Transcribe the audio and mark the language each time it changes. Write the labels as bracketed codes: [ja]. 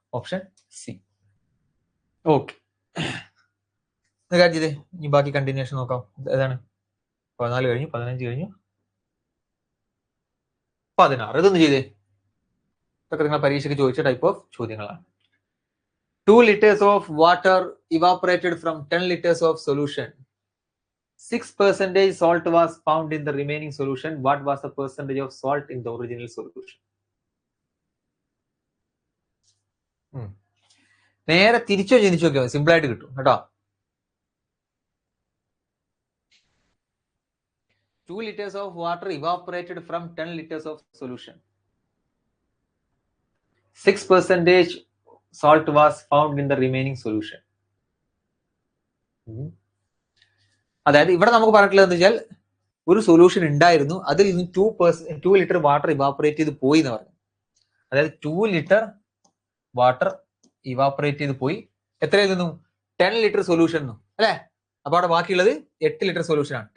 [ml] Option C. Okay, കാര്യം ചെയ്തേ. ഇനി ബാക്കി കണ്ടിന്യൂഷൻ നോക്കാം. ഏതാണ്? 14 കഴിഞ്ഞു, 15 കഴിഞ്ഞു, 16. ഇതൊന്ന് ചെയ്തേ. ഇതൊക്കെ നിങ്ങൾ പരീക്ഷയ്ക്ക് ചോദിച്ച ടൈപ്പ് ഓഫ് ചോദ്യങ്ങളാണ്. [en] 2 liters of water evaporated from 10 liters of solution. 6% salt was found in the remaining solution. What was the percentage of salt in the original solution? [ml] നേരെ തിരിച്ചോ ചിന്തിച്ചു നോക്കിയാൽ സിമ്പിൾ ആയിട്ട് കിട്ടും കേട്ടോ. 2 liters of water evaporated from 10 liters of solution. 6% salt was found in the remaining solution. അതായത് ഇവിടെ നമുക്ക് പറഞ്ഞിട്ടുള്ളത് എന്താ വെച്ചാൽ, ഒരു സൊല്യൂഷൻ ഉണ്ടായിരുന്നു, അതിൽ നിന്ന് 2 ലിറ്റർ വാട്ടർ ഇവാപ്പറേറ്റ് ചെയ്ത് പോയി എന്ന് പറഞ്ഞു. അതായത് 2 ലിറ്റർ വാട്ടർ ഇവാപ്പറേറ്റ് ചെയ്ത് പോയി. എത്രയായിരുന്നു? 10 ലിറ്റർ സൊല്യൂഷൻ അല്ലെ? അപ്പൊ അവിടെ ബാക്കിയുള്ളത് 8 ലിറ്റർ സൊല്യൂഷൻ ആണ്.